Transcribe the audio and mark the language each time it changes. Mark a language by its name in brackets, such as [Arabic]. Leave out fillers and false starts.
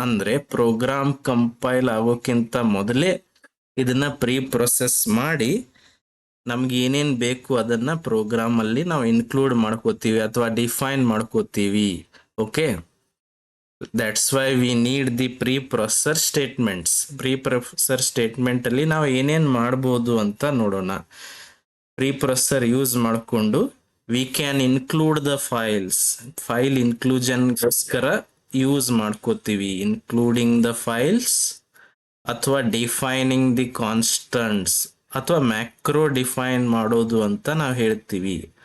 [Kannada] ಅಂದ್ರೆ program compile ಆಗೋಕ್ಕಿಂತ ಮೊದಲೇ ಇದನ್ನ ಪ್ರೀ ಪ್ರೊಸೆಸ್ ಮಾಡಿ ನಮ್ಗೆ ಏನೇನ್ ಬೇಕು ಅದನ್ನ ಪ್ರೋಗ್ರಾಮ್ ಅಲ್ಲಿ ನಾವು ಇನ್ಕ್ಲೂಡ್ ಮಾಡ್ಕೋತೀವಿ ಅಥವಾ ಡಿಫೈನ್ ಮಾಡ್ಕೋತೀವಿ. [English] Okay, that's why we need the preprocessor statements. [Kannada] preprocessor statement ಅಲ್ಲಿ ನಾವು ಏನೇನ್ ಮಾಡ್ಬೋದು ಅಂತ ನೋಡೋಣ. preprocessor ಯೂಸ್ ಮಾಡಿಕೊಂಡು [English] we can include the file inclusion [Kannada] ಗೋಸ್ಕರ ಯೂಸ್ ಮಾಡ್ಕೋತೀವಿ, [English] including the files [Kannada] ಅಥವಾ [English] defining the constants [Kannada] ಅಥವಾ ಮ್ಯಾಕ್ರೋ ಡಿಫೈನ್ ಮಾಡೋದು ಅಂತ ನಾವು ಹೇಳ್ತೀವಿ.